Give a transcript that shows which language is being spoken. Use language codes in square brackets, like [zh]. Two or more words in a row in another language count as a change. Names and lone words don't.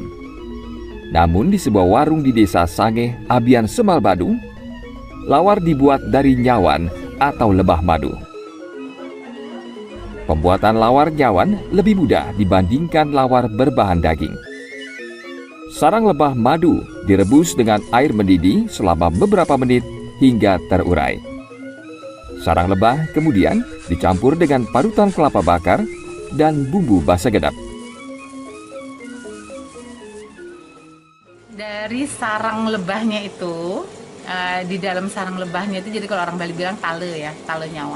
[id] Namun di sebuah warung di Desa Sangeh, Abian Semal Badung, lawar dibuat dari nyawan atau lebah madu. Pembuatan lawar nyawan lebih mudah dibandingkan lawar berbahan daging. Sarang lebah madu direbus dengan air mendidih selama beberapa menit hingga terurai. Sarang lebah kemudian dicampur dengan parutan kelapa bakar dan bumbu basa gedap. Dari sarang lebahnya itu, di dalam sarang lebahnya itu, jadi kalau orang Bali bilang tale ya, [ban] tale nyawan.